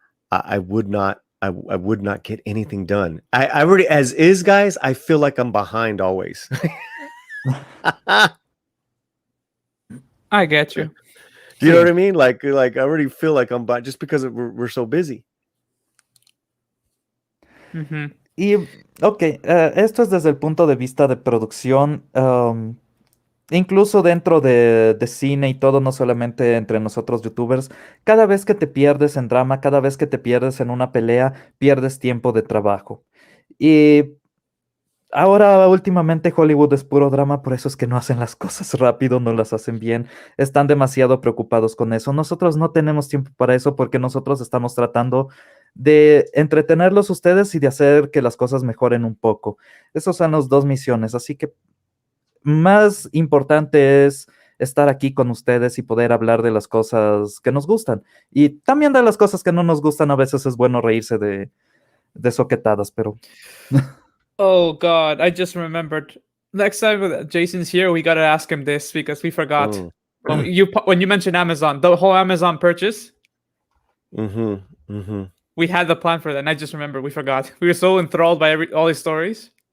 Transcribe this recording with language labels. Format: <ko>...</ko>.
<en>I would not get anything done. I already, as is, guys, I feel like I'm behind always. I get you. Do you know what I mean? Like I already feel like I'm behind just because we're so busy.</en> <es>Y, esto es desde el punto de vista de producción, incluso dentro de cine y todo, no solamente entre nosotros youtubers. Cada vez que te pierdes en drama, cada vez que te pierdes en una pelea, pierdes tiempo de trabajo. Y ahora últimamente Hollywood es puro drama, por eso es que no hacen las cosas rápido, no las hacen bien, están demasiado preocupados con eso. Nosotros no tenemos tiempo para eso porque nosotros estamos tratando de entretenerlos ustedes y de hacer que las cosas mejoren un poco. Esas son las dos misiones, así que más importante es estar aquí con ustedes y poder hablar de las cosas que nos gustan. Y también de las cosas que no nos gustan, a veces es bueno reírse de soquetadas, pero...</es> <en>Oh God, I just remembered. Next time Jason's here, we gotta ask him this because we forgot. When you mentioned Amazon, the whole Amazon purchase. We had the plan for that, and I just remembered we forgot. We were so enthralled by all his stories.</en>